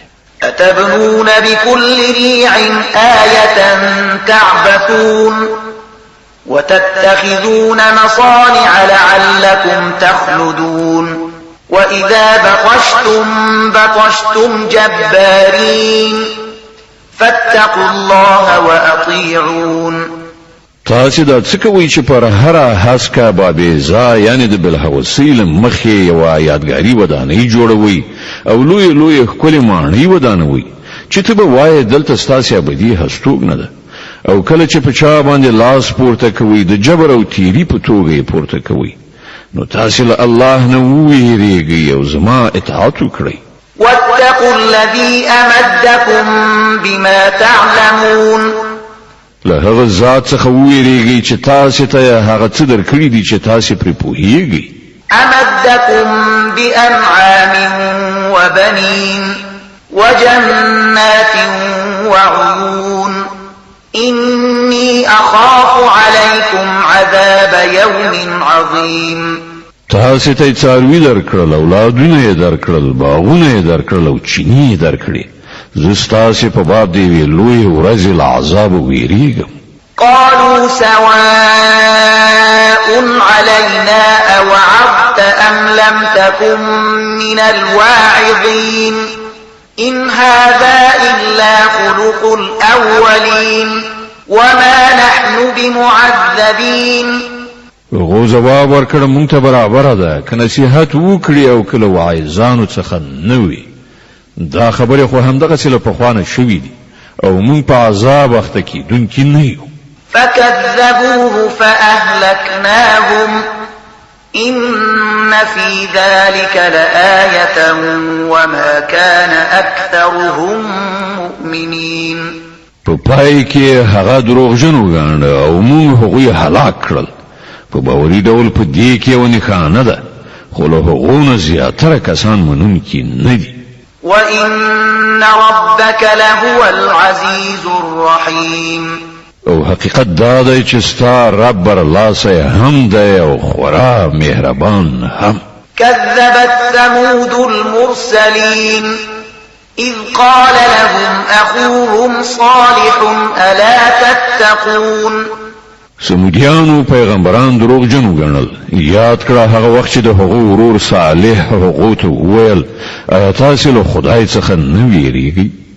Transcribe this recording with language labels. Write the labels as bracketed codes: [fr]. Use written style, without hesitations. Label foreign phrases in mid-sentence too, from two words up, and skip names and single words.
[ar] أتبنون بكل ريع آية تعبثون وتتخذون مصانع لعلكم تخلدون وإذا بطشتم جبارين فاتقوا الله وأطيعون. [ps] تاسې دا څه کوئ چې پر هره هسکه بابیزا یعنی د بلحوثۍ له مخې یوه یادګاري ودانۍ جوړوئ او لویې ښکلې ماڼۍ ودانوئ چې ته به وایې دلته ستاسې ابدي هستوګنه ده او کله چې په چا باندې لاس پورته کوئ د جبر او تیري په توګه یې پورته کوئ نو تاسې له الله نه وویریږئ او زما اطاعت وکړئ. [ar] واتقوا الذي أمدكم بما تعلمون. [ps] له هغه ذات څخه وویریږئ چې تاسې ته هغه څه درکړي دي چې تاسې پرې پوهیږئ. [ar] أمدكم بأنعام وبنين وجنات وعيون إني أخاف عليكم عذاب يوم عظيم. [ps] تاسې ته یې څاروي درکړل اولادونه یې درکړل باغونه یې درکړل او چینې یې درکړې زه ستاسې په باب د یوې لویې ورځې له عذابه ویریږم. [ar] قالوا سواء علينا أوعظت أم لم تكن من الواعظين إن هذا إلا خلق الأولين وما نحن بمعذبين. [ps] هغو جواب ورکړ مونږ ته برابره ده که نصیحت وکړي او که له واعظانو څخه نه وي دا خبرې خو همدغسې له پخوانه شوي دي او مونږ په عذاب اخته کیدونکي نه یو. [ar] فكذبوه فأهلكناهم إن في ذلك لآية وما كان أكثرهم مؤمنين. [ps] په پای کې هغه دروغجن وګاڼه او مونږ هغوی هلاک کړل په باوري ډول په دې کې یو نښانه ده خو له هغو نه زیاتره کسان منونکي نه دي. [ar] وإن ربك لهو العزيز الرحيم. [ps] او حقیقت دا دی چې ستا رب برلاسه هم دی او خورا مهربان هم. [ar] كذبت ثمود المرسلين إذ قال لهم أخوهم صالح ألا تتقون. [ps] سمودیانو پیغمبران دروغجن وګڼل یاد کړه هغه وخت چې د هغو ورور صالح هغو ته وویل آیا تاسې له خدای څخه نه ویریږئ.